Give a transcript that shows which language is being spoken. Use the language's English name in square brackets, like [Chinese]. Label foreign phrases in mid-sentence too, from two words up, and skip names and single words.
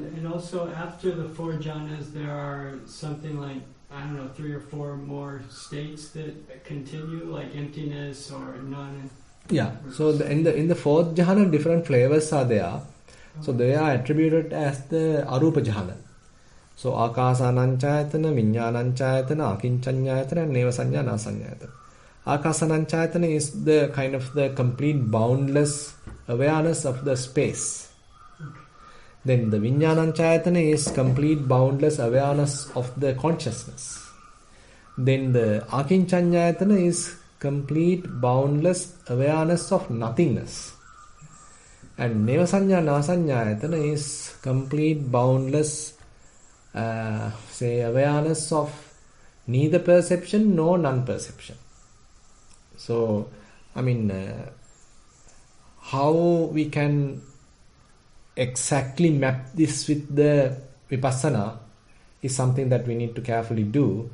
[English] And also after the four jhanas, there are something like, 3 or 4 more states that continue, like emptiness or none. Yeah. So in the fourth jhana, different flavors are there. So they are attributed as the [Pali] arupa jhana. So akasananchayatana, viññānañchayatana, akinchanyayatana, and nevasanya nasanyayatana. [English] Akasananchayatana is the kind of the complete boundless awareness of the space. Then the viññānañchayatana is complete boundless awareness of the consciousness. Then the akinchanyayatana is complete boundless awareness of nothingness. And [Pali] neva sanya nasanyayatana [English] is complete boundless awareness of neither perception nor non-perception. So, how we can exactly map this with the vipassana is something that we need to carefully do.